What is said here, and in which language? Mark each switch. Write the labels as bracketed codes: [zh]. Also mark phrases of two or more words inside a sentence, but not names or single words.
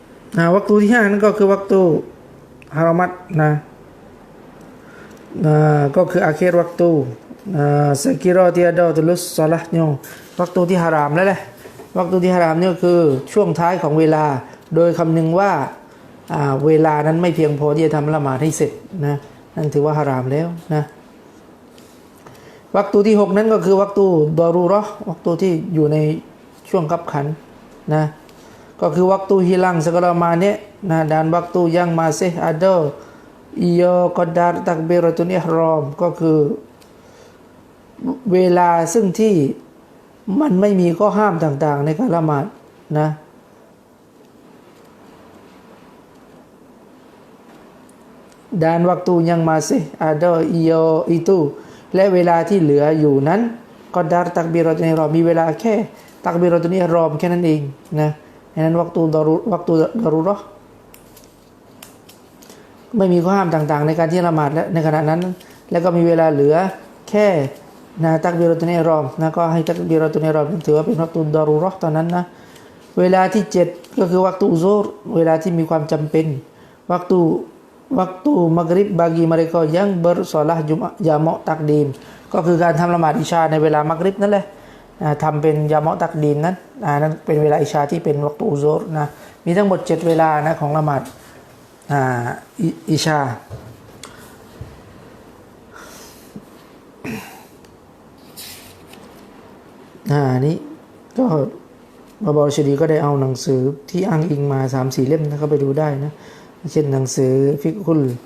[th] วักตูที่5นั่นก็คือวักตูฮารอมัตนะก็คืออาคิรวักตู [ms] sekira tiada tulus salahnya [th] วักตูที่ฮารามแล้วแหละวักตู ที่ฮารามเนี่ยคือช่วงท้ายของเวลาโดยคำนึงว่าเวลานั้นไม่เพียงพอที่จะทำละหมาดให้เสร็จ นะนั่นถือว่าฮารามแล้วนะวักตูที่6นั้นก็คือวักตูดอรูเราะห์วักตูที่อยู่ในช่วงคับขันนะก็คือวักตู [ms] hilang segala mane nah dan waktu yang masih ada ia qadar takbiratul ihram [th] ก็คือเวลาซึ่งที่มันไม่มีข้อห้ามต่างๆในการละหมาดนะ [ms] dan waktu yang masih ada ia itu [th] และเวลาที่เหลืออยู่นั้น [ms] qadar takbiratul ihram [th] มีเวลาแค่ตักบีรอตุนีรอมแค่นั้นเองนะฉะนั้นวักตูดารูเราะห์ ไม่มีข้อห้ามต่างๆในการที่ละหมาดและในขณะนั้นแล้วก็มีเวลาเหลือแค่นะตักบีรอตุนีรอมนะก็ให้ตักบี รอตุนีรอมถือว่าเป็นวักตูดารูเราะห์ตอนนั้นนะเวลาที่7ก็คือวักตูซุรเวลาที่มีความจำเป็นวักตูมักริบ [ms] bagi mereka yang bersolah jamak takdim [th] ก็คือการทำละหมาดอิชาในเวลามักริบนั่นแหละทำเป็นยามะตักดีมนั้นนั้นเป็นเวลาอิชาที่เป็นวักตุอุซุรนะมีทั้งหมด7เวลานะของละหมาดอิชา นี้ก็บาบาชดีก็ได้เอาหนังสือที่อ้างอิงมา 3-4 เล่มนะก็ไปดูได้นะเช่นหนังสือฟิกฮุล